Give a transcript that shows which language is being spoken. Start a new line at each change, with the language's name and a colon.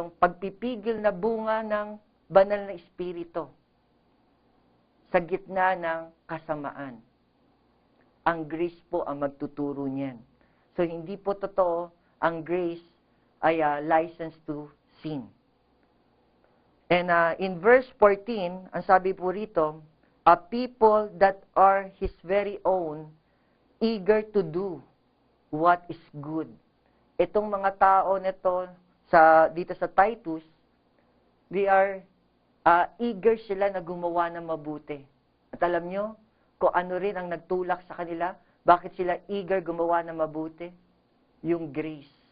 Filipino: pagpipigil na bunga ng banal na espiritu sa gitna ng kasamaan. Ang grace po ang magtuturo niyan. So, hindi po totoo ang grace ay license to sin.
English: And in verse 14,
Filipino: ang sabi po rito,
English: a people that are His very own, eager to do what is good.
Filipino: Itong mga tao nito dito sa Titus,
English: they are eager
Filipino: sila na gumawa ng mabuti. At alam nyo, kung ano rin ang nagtulak sa kanila, bakit sila eager gumawa ng mabuti? Yung grace.